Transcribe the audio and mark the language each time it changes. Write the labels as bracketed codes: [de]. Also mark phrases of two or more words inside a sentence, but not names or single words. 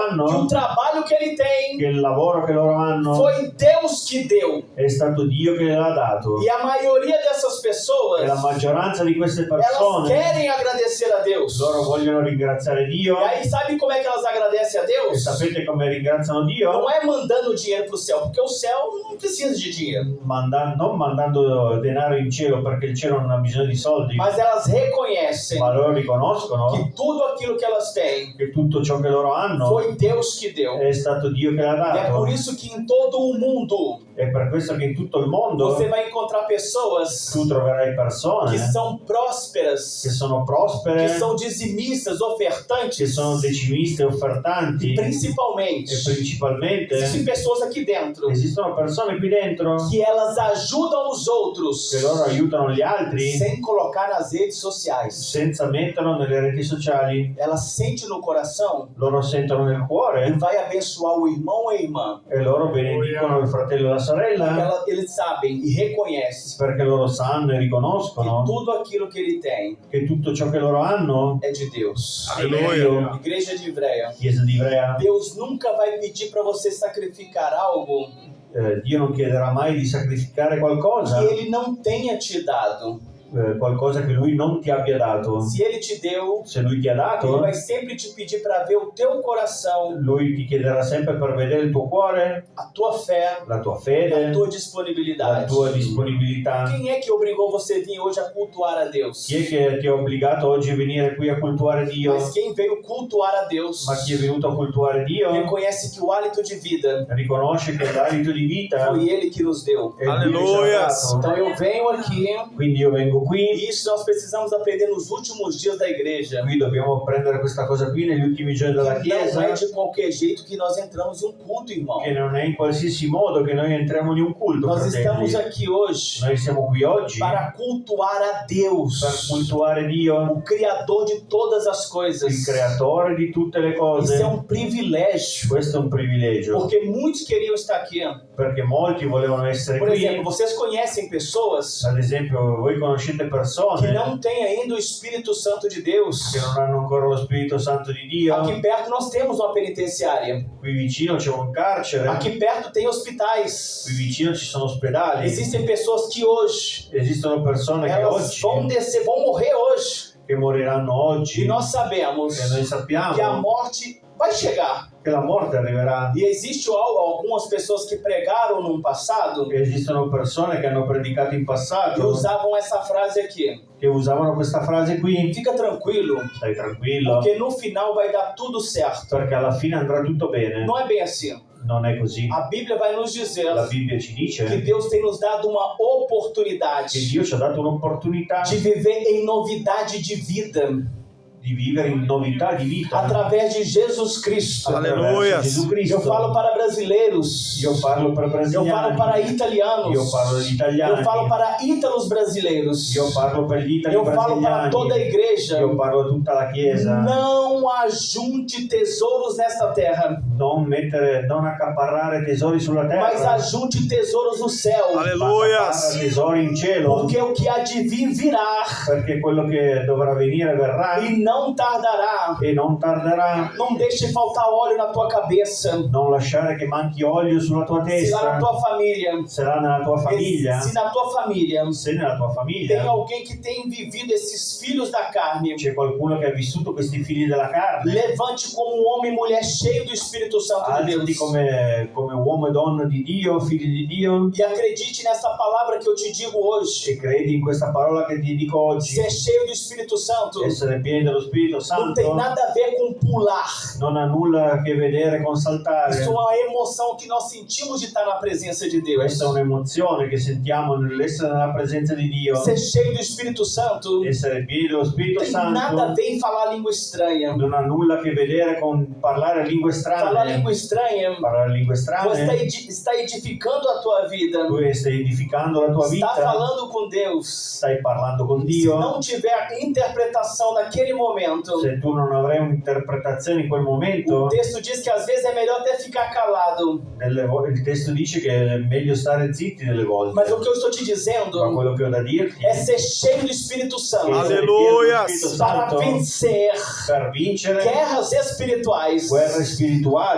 [pt] que o [it] hanno, [pt] trabalho que Ele tem, [it] che il lavoro che loro hanno, [pt] foi Deus que deu. [it] è stato Dio che gliel'ha dato. [pt] E a maioria dessas pessoas, [it] E la maggioranza di queste [pt] elas [it] persone, [pt] querem agradecer a Deus. [it] loro vogliono ringraziare Dio. [pt] E aí, sabe como é que elas agradecem a [it] E [pt] Deus? [it] sapete come ringraziano Dio? [pt] Não é mandando dinheiro pro céu, porque o céu não precisa de dinheiro. [it] Non mandando denaro in cielo perché il cielo non ha bisogno di soldi, [pt] Mas elas reconhecem [it] ma loro riconoscono [pt] que tudo aquilo que elas têm [it] che tutto ciò che loro hanno [pt] foi Deus que deu. [it] è stato Dio che l'ha [pt] E é [it] dato. [pt] por isso que em todo o mundo [it] È per questo che in tutto il mondo [pt] você vai encontrar pessoas [it] tu troverai persone [pt] que são prósperas, [it] che sono prospere, [pt] que são dizimistas, [it] che [pt] ofertantes, [it] sono decimiste, offertanti, e [pt] principalmente. [it] principalmente [pt] Existem pessoas aqui dentro [it] esistono persone qui dentro [pt] que elas ajudam os outros [it] che loro aiutano gli altri [pt] sem colocar nas redes sociais. [it] senza metterlo nelle reti sociali. [pt] Ela sente no coração [it] Loro sentono nel [pt] e [it] cuore [pt] vai abençoar o irmão ou a irmã. [it] e loro benedicono il fratello e la [pt] Porque [it] sorella [pt] eles sabem e reconhecem [it] perché loro sanno e [pt] que [it] riconoscono [pt] tudo aquilo que ele tem [it] che tutto ciò che loro hanno [pt] é de Deus. [it] è di Dio. [pt] Igreja de Ivreia, [it] Chiesa di Ivrea, [pt] Deus nunca vai pedir para você sacrificar algo [it] Dio non chiederà mai di sacrificare qualcosa [pt] que Ele não tenha te dado. [it] qualcosa che Lui non ti abbia dato. [pt] Se Ele te deu, [it] Se Lui ti ha [pt] Ele [it] dato, [pt] vai sempre te pedir para ver o teu coração, [it] Lui ti chiederà sempre per vedere il tuo cuore, [pt] a tua fé, [it] la tua [pt] a [it] fede, [pt] tua [it] la [pt] disponibilidade. [it] tua disponibilità. [pt] Quem é que obrigou você a vir hoje a cultuar a Deus? [it] Chi è che ti ha obbligato oggi a venire qui a cultuare Dio? [pt] Mas quem veio cultuar a Deus [it] Ma chi è venuto a cultuare Dio [pt] reconhece que o hálito de vida [it] riconosce che l'alito di vita [pt] foi Ele que nos deu. [it] è Lui che ci ha dato. [pt] Então eu venho aqui, [it] Quindi io vengo qui, [pt] e isso nós precisamos aprender nos últimos dias da igreja. [it] qui dobbiamo prendere questa cosa qui negli ultimi giorni della [pt] Que não [it] Chiesa, [pt] é de qualquer jeito que nós entramos em um culto, irmão. [it] che non è in qualsiasi modo che noi entriamo in un culto, [pt] Nós estamos [it] fratelli. [pt] aqui hoje [it] Noi siamo qui oggi [pt] para cultuar a Deus, [it] per cultuare Dio, [pt] o Criador de todas as coisas. [it] il creatore di tutte le [pt] Isso é [it] cose. [pt] um privilégio, [it] Questo è un privilegio, [pt] porque muitos queriam estar aqui. [it] perché molti volevano essere [pt] Por exemplo, [it] qui. [pt] vocês conhecem pessoas [it] Ad esempio, voi conoscete [pt] que [it] persone [pt] não têm ainda o Espírito Santo de Deus. [it] che non hanno ancora lo Spirito Santo di Dio. [pt] Aqui perto nós temos uma penitenciária. [it] Qui vicino c'è un carcere, [pt] Aqui perto tem hospitais. [it] qui vicino ci sono ospedali. [pt] Existem pessoas que hoje [it] Esistono persone che [pt] elas vão [it] oggi [pt] descer, vão morrer hoje. [it] che moriranno oggi, [pt] E nós sabemos [it] e noi [pt] que a [it] sappiamo [pt] morte vai chegar. [it] che la morte arriverà. [pt] E existe algumas pessoas que pregaram no passado [it] Esistono persone che hanno predicato in [pt] e [it] passato [pt] usavam essa frase aqui: [it] che usavano questa frase qui: [pt] fica tranquilo, [it] stai tranquillo, [pt] porque no final vai dar tudo certo. [it] perché alla fine andrà tutto bene. [pt] Não é bem assim. [it] Non è così. [pt] A Bíblia vai nos dizer [it] La Bibbia ci [pt] que [it] dice [pt] Deus tem nos dado uma [it] che [pt] oportunidade [it] Dio ci ha dato un'opportunità [pt] de viver em novidade de vida [it] di vivere in novità di vita [pt] através de Jesus Cristo. [it] Alleluia. attraverso Gesù Cristo. [pt] Eu falo para brasileiros, [it] Io parlo per [pt] eu [it] brasiliani, [pt] falo para italianos, [it] io parlo agli italiani, [pt] eu falo para ítalos brasileiros, [it] io parlo per gli italiani [pt] eu falo para toda a [it] brasiliani, [pt] igreja. [it] io parlo a tutta la Chiesa. [pt] Não ajunte tesouros nesta terra, [it] Non accaparrare tesori sulla [pt] mas [it] terra, [pt] ajunte tesouros no céu, [it] ma Alleluia. accaparra tesori in cielo, [pt] porque o que há de vir virá [it] perché quello che dovrà venire verrà [pt] e não tardará. [it] e non tarderà. [pt] Não deixe faltar óleo na tua cabeça, [it] Non lasciare che manchi olio sulla tua [pt] se lá na [it] testa, [pt] tua família, [it] sarà nella tua famiglia. [pt] se na tua família [it] Se nella tua [pt] tem [it] famiglia [pt] alguém que tem vivido esses filhos da carne, [it] c'è qualcuno che ha vissuto questi figli della carne, [pt] levante como um homem e mulher cheio do Espírito Santo de [it] alzati [pt] Deus. [it] come uomo e donna di Dio, figli di Dio, [pt] E acredite nessa palavra que eu te digo hoje. [it] e credi in questa parola che ti dico oggi. [pt] Ser cheio do Espírito Santo [it] Essere pieni dello Spirito [pt] não tem [it] Santo [pt] nada a ver com pular. [it] non ha nulla a che vedere con saltare. [pt] Isso é uma emoção que nós sentimos de estar na presença de Deus. [it] Questa è un'emozione che sentiamo nell'essere nella presenza di Dio. [pt] Ser cheio do Espírito Santo [it] Essere pieni dello Spirito [pt] tem nada a [it] Santo [pt] ver em falar língua estranha. [it] non ha nulla a che vedere con parlare lingue [pt] Falar [it] strane. [pt] língua estranha, [it] Parlare lingue [pt] você [it] strane, [pt] está edificando a tua vida. [it] tu stai edificando la tua [pt] Está [it] vita, [pt] falando com Deus. [it] stai parlando con [pt] Se [it] Dio. [pt] não tiver interpretação naquele momento, [it] Se tu non avrai un'interpretazione in quel momento, [pt] o texto diz que às vezes é melhor até ficar calado. [it] il testo dice che è meglio stare zitti delle volte. [pt] Mas o que eu estou te [it] Ma [pt] dizendo [it] quello che ho da dirti [pt] é ser cheio do Espírito Santo [it] essere Alleluia. pieno dello Spirito [pt] para [it] Santo [pt] vencer [it] per vincere [pt] guerras espirituais, [it] guerre spirituali